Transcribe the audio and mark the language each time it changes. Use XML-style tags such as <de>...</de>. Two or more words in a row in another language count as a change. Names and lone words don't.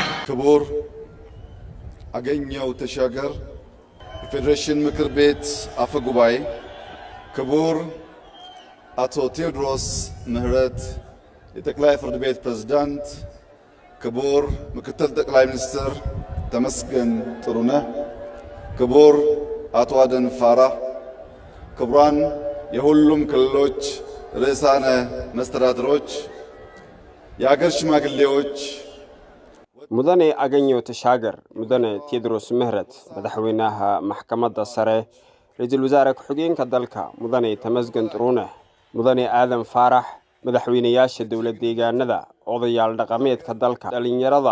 <am>ክቡር አገኘሁ ተሻገር የፌዴሬሽን ምክር ቤት አፈ ጉባኤ፣ ክቡር አቶ ቴዎድሮስ ምህረት የጠቅላይ ፍርድ ቤት ፕሬዝዳንት፣ ክቡር ምክትል ጠቅላይ ሚኒስትር ተመስገን ጥሩነህ፣ ክቡር አቶ አደን ፋራህ፣ ክቡራን የሁሉም ክልሎች ርዕሳነ መስተዳድሮች፣ የአገር ሽማግሌዎች፣</am> <so>mudane aganyo tashaagar mudane Tedros Mehret madaxweynaha maxkamadda sare ra'iisul wasaare ku-xigeenka dalka mudane Tamasgan Turune mudane Aadan Faarax madaxweynayaasha dawlad deegaanada odayaal dhaqameedka dalka dhalinyarada</so>